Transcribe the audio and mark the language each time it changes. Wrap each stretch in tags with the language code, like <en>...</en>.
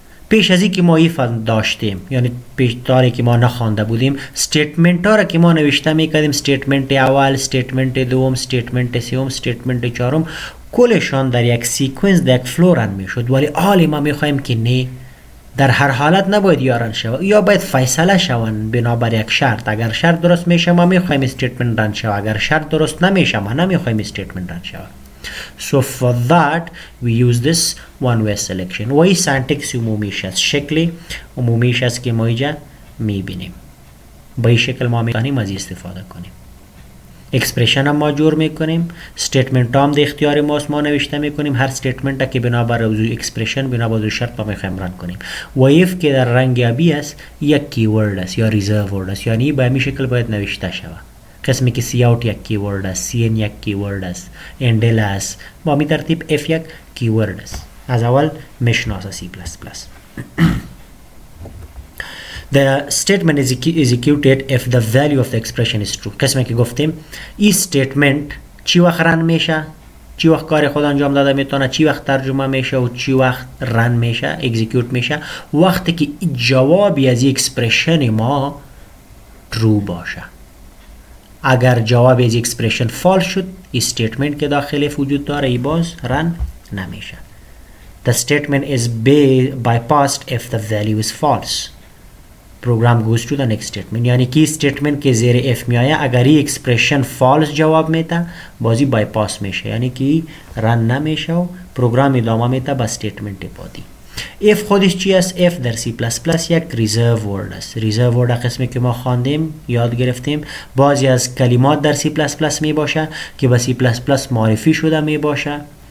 <fa>پیش از این که ما ایف داشتیم یعنی پیش داری که ما نخوانده بودیم استیتمنت ها را که ما نوشته میکردیم استیتمنت اول استیتمنت دوم استیتمنت سوم استیتمنت چهارم کلشان در یک سیکونس در یک فلو رن میشد. ولی حالی ما میخوایم که نه در هر حالت نباید یا رن شود یا باید فیصله شون بنابر یک شرط. اگر شرط درست میشه ما میخوایم استیتمنت رن شود، اگر شرط درست نمیشه ما نمیخوایم استیتمنت رن شود.</fa> <en>So for that we use this one way selection.</en> <fa>و این سنتکس عمومیش است، شکل عمومیش است که ما اینجا میبینیم. با این شکل ما میتونیم از استفاده کنیم. اکسپرشن هم ما جور میکنیم، استیتمنت هم در اختیار ماست ما نوشته میکنیم. هر استیتمنت که بنابر از اکسپرشن بنابر شرط ما میخوایم رن کنیم. و ایف که در رنگ آبی است یک کیورد است یا ریزرو ورد است یعنی به همین شکل باید نوشته شود. قسمی که سی اوت یک کیورد است، سی ان یک کیورد است، اندل است، با می ترتیب اف یک کیورد است. از اول میشناسه سی پلاس پلاس.</fa> <en>The statement is executed if the value of the expression is true.</en> <fa>قسمی که گفتیم این statement چی وقت رن میشه، چی وقت کار خود انجام داده میتونه، چی وقت ترجمه میشه و چی وقت رن میشه اکزیکیوت میشه وقتی که جوابی از اکسپرشن ما true باشه. اگر جواب از اکسپرشن فالس شد استیتمنت که داخل وجود داره ای باز رن نمیشه.</fa> <en>The statement is bypassed if the value is false. Program goes to the next statement.</en> <fa>یعنی که استیتمنت که زیر اف میایه اگر ای اکسپرشن فالس جواب میده بازی بایپاس میشه یعنی که رن نمیشه و پروگرام ادامه میده با استیتمنت بعدی. اف خودش چی است؟ اف در C++ یک ریزرو ورد است. ریزرو ورد قسمی که ما خواندیم یاد گرفتیم بعضی از کلمات در C++ می باشه که با C++ معرفی شده می باشه</fa>